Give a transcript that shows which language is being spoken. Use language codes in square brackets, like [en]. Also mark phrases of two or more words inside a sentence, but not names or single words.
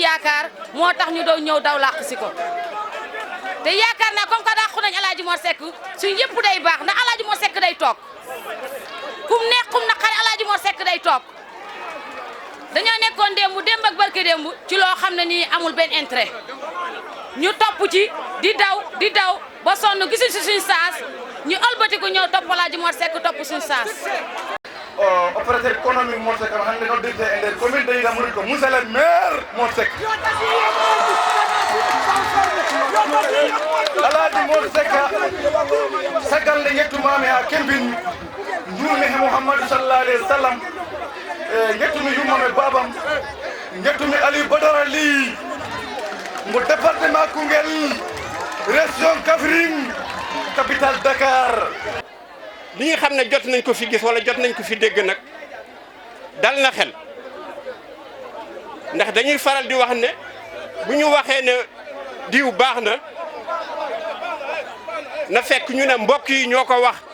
[wo] yaakaar moo tax ñu doon ñëw daw làq si ko te yaakaar naa [fr] comme que [wo] dàqu nañ Alaaji Mor Seck suñ yëpp day baax ndax Alaaji Mor Seck day toog kum neex kum naqari Alaaji Mor Seck day toog dañoo nekkoon démb ak barke démb ci loo xam ne nii amul benn intérêt ñu topp ci di daw ba sonn gisuñ si suñ saas ñu ëlbatiku ñëw topp Alaaji Mor Seck topp suñ saas. [fr] opérateur économique [ff] Mor Seck hannde no dirte e nder [fr] commune de Ida Mouride [ff] ko [fr] monsieur le maire [ff] Mor Seck Alaaji Mor Seck sagal nde yettumami ha kembin juurmi he Mouhamadou [ar] صلى الله عليه وسلم [ff] yettumi yummame babam yettumi Aliou Badara Ly mo département Koungheul région Kaffrine capitale Dakar. [wo] li nga xam ne jot nañ ko fi gis wala jot nañ ko fi dégg nag dal na xel ndax dañuy faral di wax ne bu ñu waxee ne diw baax na fekk ñu ne mbokk yi ñoo ko wax